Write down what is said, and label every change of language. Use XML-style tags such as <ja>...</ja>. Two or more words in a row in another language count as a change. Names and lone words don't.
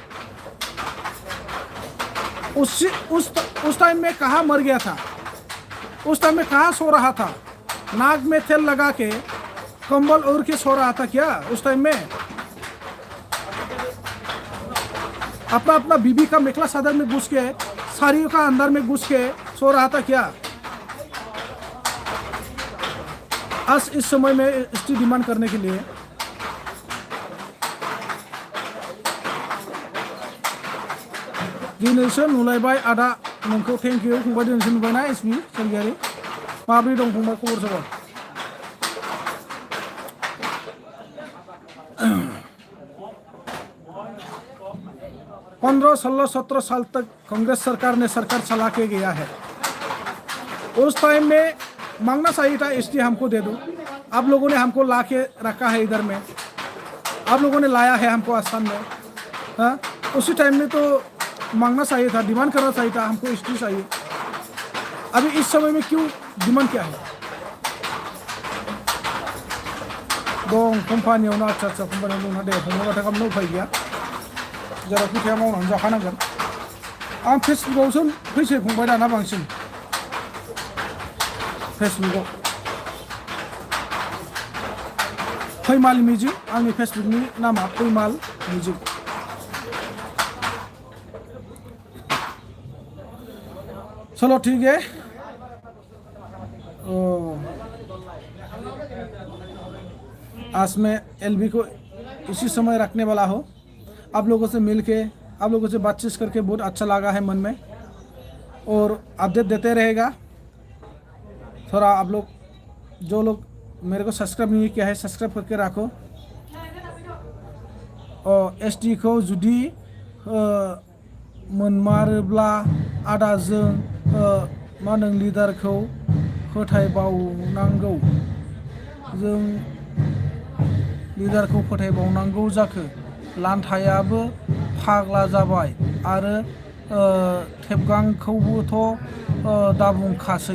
<hi>उस टाइम में कहाँ मर गया था, उस टाइम में कहाँ सो रहा था, नाक में तेल लगा के कंबल ओढ़ के सो रहा था क्या उस टाइम में। अपना अपना बीबी का मेखला चादर में घुस के, साड़ियों का अंदर में घुस के सो रहा था क्या। आज इस समय में एसटी डिमांड करने के लिए</hi> <brx>दिनैसो नुलायबाय आदा नोंखौ</brx> <en>thank you</en> <brx>फंबाय, दिनैसो नुबायना एसपि सोरगियारि, माब्रै दं फंबाय खबर सबर।</brx> <hi>पंद्रह 16-17 साल तक कांग्रेस सरकार ने सरकार चला के गया है। उस टाइम में मांगना चाहिए था एसटी हमको दे दो, आप लोगों ने हमको ला के रखा है इधर में, आप लोगों ने लाया है हमको आसाम में, हाँ उसी टाइम में तो मांगना चाहिए था, डिमांड करना चाहिए था, हमको एसटी चाहिए। अभी इस समय में क्यों डिमांड क्या है।</hi> <brx>दं कम्पानियावनो अच्छा कम्पानियाव दंना दे फंबायबाथाय खालामनो उफाय गैया, जेरावखि थाया मावनानै जाखानांगोन। आं फेसबुकआवसो फैसै फंबाय दाना बांसिन, फेसबुकआव फैमाल मिउजिक, आंनि फेसबुकनि नामा फैमाल मिउजिक।</brx> <hi>चलो ठीक है, आज मैं एलबी को इसी समय रखने वाला हो। आप लोगों से मिल के, आप लोगों से बातचीत करके बहुत अच्छा लगा है मन में, और अपडेट देते रहेगा। थोड़ा आप लोग जो लोग मेरे को सब्सक्राइब नहीं किया है सब्सक्राइब करके रखो।</hi> <brx>और एसटी को जुदि मोनमारोब्ला आदाजों मा होनो लिडारखौ फोथायबावनांगौ, जों लिडारखौ फोथायबावनांगौ जाखो, लान्थायाबो फाग्ला जाबाय आरो थेबगांखौबोथ' दाबुंखासै।</brx>